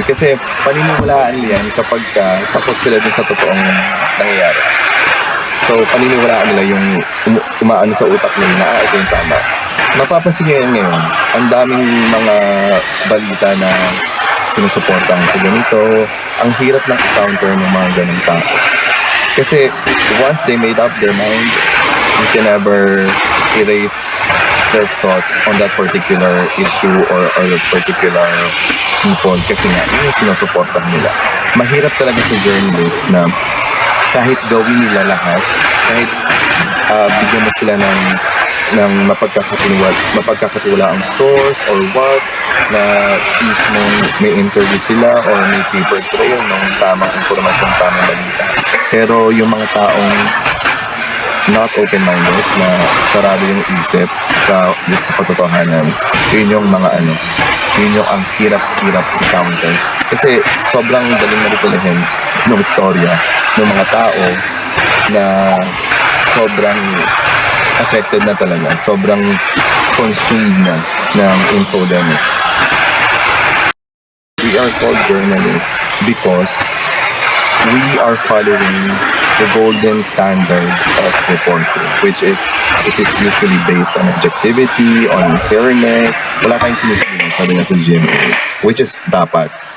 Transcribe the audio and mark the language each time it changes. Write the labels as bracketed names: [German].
[Filipino] Kasi paniniwalaan yan kapag takot sila dun sa totoong nangyayari. So, paniniwalaan nila yung umaano sa utak nila na ito yung tama. Mapapansin nyo yan ngayon, ang daming mga balita na sinusuportahan sa ganito. Ang hirap ng encounter ng mga ganong tao. [English] Kasi once they made up their mind, you can never erase their thoughts on that particular issue or that particular people [Filipino] kasi nga, yun yung sinusuportahan nila. Mahirap talaga sa journalist na kahit gawin nila lahat, kahit bigyan mo sila ng mapagkakatiwalaang source or what, na mismo may interview sila or may paper trail ng tamang impormasyon, tamang balita. Pero yung mga taong [English] not open-minded, [Filipino] na sarado yung isip sa katotohanan, yun yung mga yun yung ang hirap-hirap i-counter. Kasi sobrang daling manipulahin ng istorya ng mga tao na sobrang affected na talaga, sobrang consumed na ng infodemic. [English] We are called journalists because we are following the golden standard of reporting, which is, it is usually based on objectivity, on fairness. [Filipino] Wala tayong pinipiling, sabi nga sa GMA, which is dapat.